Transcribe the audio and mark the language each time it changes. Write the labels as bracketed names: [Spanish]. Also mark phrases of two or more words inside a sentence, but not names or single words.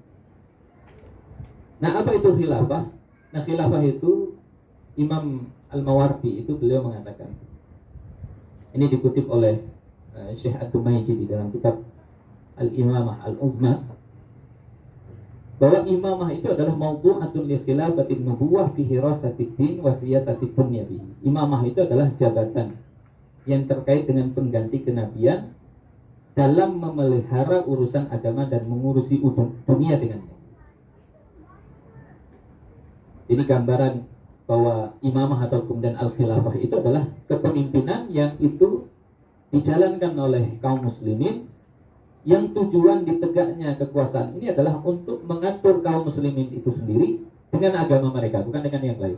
[Indonesian] Nah, apa itu khilafah? Nah, khilafah itu Imam Al-Mawardi itu beliau mengatakan, ini dikutip oleh Syekh Ad-Dumaiji di dalam kitab Al-Imamah Al-Uzma, bahwa imamah itu adalah [Arabic] موضوعة لخلافة النبوة في حراسة الدين وسياسة الدنيا به. [Indonesian] Imamah itu adalah jabatan yang terkait dengan pengganti kenabian dalam memelihara urusan agama dan mengurusi dunia dengannya. Ini gambaran bahwa imamah atau kemudian al-khilafah itu adalah kepemimpinan yang itu dijalankan oleh kaum muslimin, yang tujuan ditegaknya kekuasaan ini adalah untuk mengatur kaum muslimin itu sendiri dengan agama mereka, bukan dengan yang lain.